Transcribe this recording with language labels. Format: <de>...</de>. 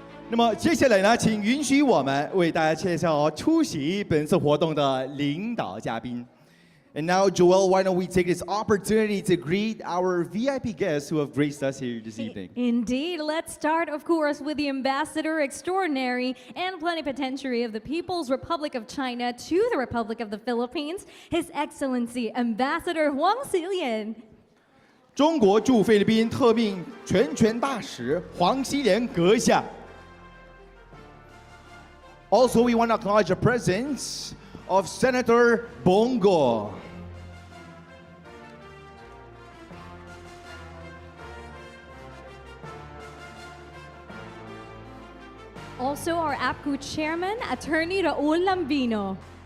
<zh>那么接下来呢，请允许我们为大家介绍出席本次活动的领导嘉宾。</zh> <en>And now, Joel, why don't we take this opportunity to greet our VIP guests who have graced us here this evening? Indeed. Let's start, of course, with the Ambassador Extraordinary and Plenipotentiary of the People's Republic of China to the Republic of the Philippines, His Excellency Ambassador Huang Xilian.</en> <zh>中国驻菲律宾特命全权大使黄希濂阁下。</zh> <en>Also, we want to acknowledge the presence of Senator Bongo. Also, our APCU Chairman, Attorney Raul Lambino.</en>